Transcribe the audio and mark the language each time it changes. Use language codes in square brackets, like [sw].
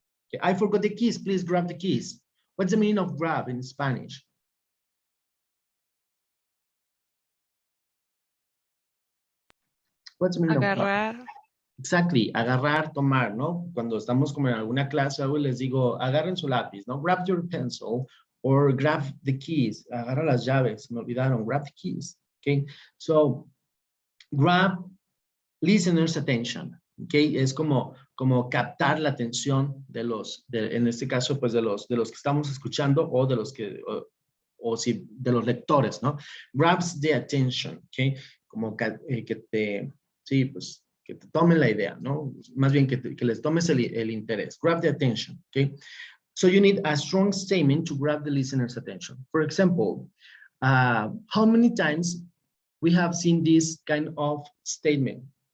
[en] Okay, I forgot the keys, please grab the keys. What's the meaning of grab in Spanish? What's the meaning of grab? [es] Agarrar. Exactly, agarrar, tomar, ¿no? Cuando estamos como en alguna clase, algo les digo, agarren su lápiz, ¿no? [en] Grab your pencil, or grab the keys, [es] agarra las llaves, me olvidaron, [en] grab the keys, okay? So, grab listeners' attention, okay? [es] Es como captar la atención de en este caso, pues de los que estamos escuchando, o de los que, o si, de los lectores, ¿no? [en] Grabs the attention, okay? [es] Como que te, sí, pues, que te tomen la idea, ¿no? Más bien que les tomes el interés. [en] Grab the attention, okay? So you need a strong statement to grab the listener's attention. For example, how many times we have seen this kind of statement?